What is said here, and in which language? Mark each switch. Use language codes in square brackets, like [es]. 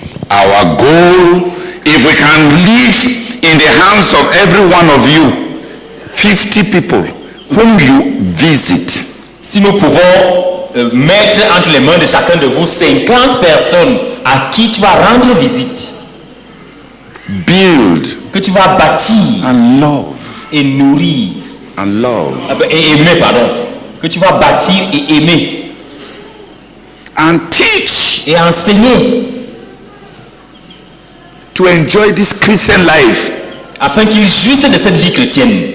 [en] Our goal, if we can leave in the hands of every one of you 50 people whom you visit. [fr] Si nous pouvons mettre entre les mains de chacun de vous 50 personnes à qui tu vas rendre visite, [en] build, [fr] que tu vas bâtir [en] and love, [fr] et nourrir, [en] and love, [fr] et aimer, pardon, que tu vas bâtir et aimer, [en] and teach, [fr] et enseigner. [en] to enjoy this Christian life. [fr] afin qu'ils jouissent de cette vie chrétienne.